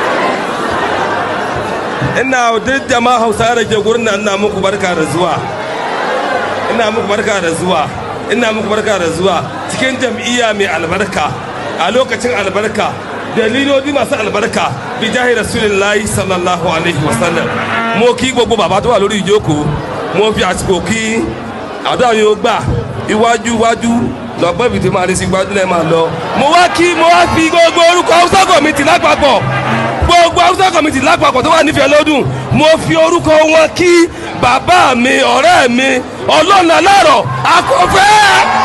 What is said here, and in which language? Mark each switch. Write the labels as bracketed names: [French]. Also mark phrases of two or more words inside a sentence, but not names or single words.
[Hausa] Ina duk jama'a Hausa da ke gurin nan ina muku barka da zuwa. Ina muku barka da zuwa. Ina muku barka da zuwa cikin jam'iyya mai albarka a lokacin albarka dalilodi masu albarka [Arabic] بجاه رسول الله صلى الله عليه وسلم. [Yoruba] Mo kí gbogbo bàbá tó wà lórí ìjókòó. Mo fi àsìkò kí àdúrà yóò gbà iwájú iwájú lọ́gbọ́n ibi tí máa rí sí iwájú lẹ́ẹ̀ máa lọ. Mo wá fi gbogbo orúkọ Hausa committee lápapọ̀ gbogbo Hausa committee lápapọ̀ tó wà nífẹ̀ẹ́ lọ́dún mo fi orúkọ wọn kí bàbá mi ọ̀rẹ́ mi ọlọ́nà láàrọ̀ akọ́fẹ́